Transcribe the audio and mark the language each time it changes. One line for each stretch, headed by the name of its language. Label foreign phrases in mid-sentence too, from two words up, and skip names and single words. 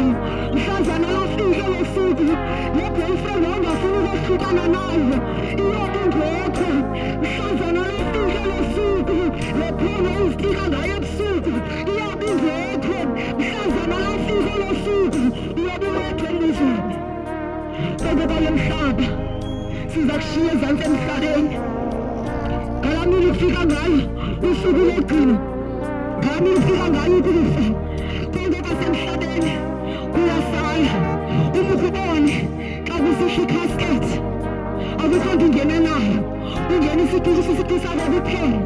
Zulu: Mhlazana lafika elo suku, le-boyfriend wawungafuni ukuhlukana nayo iyobe ingekho. Mhlazana lafika elo suku, le-phone uzitika ngayo ebusuku iyobe ingekho. Mhlazana lafika elo suku, uyobe wedwa emizini. Kodwa kwalo mhlaba siza kushiya ezantsi emhlabeni.
Xhosa: Ngalaa mini kufika ngayo usuku logcino, ngalaa mini kufika ngayo ukufa.
Zulu: Konke kwasemhlabeni kuyasala. Uma ukubone xa kusisho i-casket, akukho nto ungena nayo, ungena isiqu sakho kuphela.